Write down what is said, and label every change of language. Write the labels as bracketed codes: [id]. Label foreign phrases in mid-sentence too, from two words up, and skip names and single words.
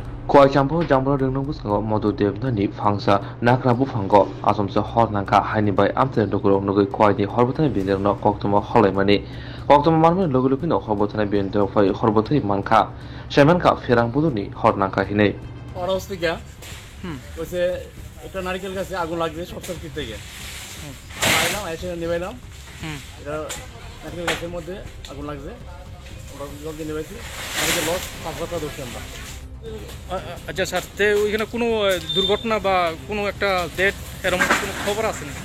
[trp] Kuai champo jambro dengno busango modu devnani phangsa nakra bufango asomse hor nangka haini bai amten dokuro nugui kuai ni horbotani binderno koktoma holaimani koktoma marmani logulukino horbotani binder fai horbotani manka shemanka ferang buduni hor nangka hinei [bn] অবস্থিকা বলছে একটা নারকেল গাছে আগুন লাগবে [en] short circuit [bn] থেকে আইলাম এসে নেবাইলাম এটা নারকেল গাছের মধ্যে আগুন লাগছে আমরা জলদি নেবেছি নারকেল লস 5 টাকা ধরছি আমরা আচ্ছা স্যার তে ওইখানে কোনো দুর্ঘটনা বা কোনো একটা ডেট এরকম কোনো খবর আছে না?